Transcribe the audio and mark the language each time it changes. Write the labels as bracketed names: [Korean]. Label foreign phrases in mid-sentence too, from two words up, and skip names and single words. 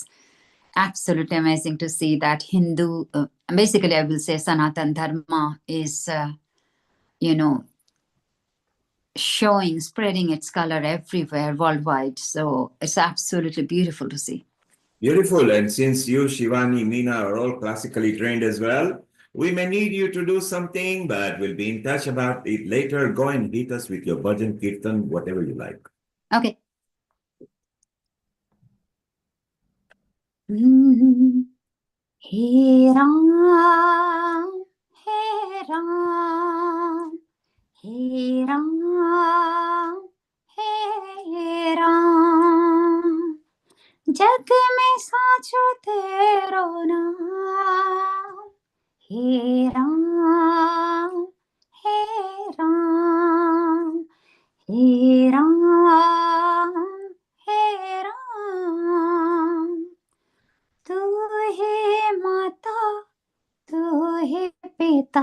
[English] Absolutely amazing to see that Hindu, basically I will say Sanatan Dharma is, spreading its color everywhere worldwide. So it's absolutely beautiful to see. Beautiful. And since you, Shivani, Meena are all classically trained as well, we may need you to do something, but we'll be in touch about it later. Go and hit us with your bhajan, kirtan, whatever you like. Okay. [Hindi] हे राम, हे राम, हे राम, हे राम. जग में साचो तेरो नाम हे राम हे राम हे राम हे राम तू है माता तू है पिता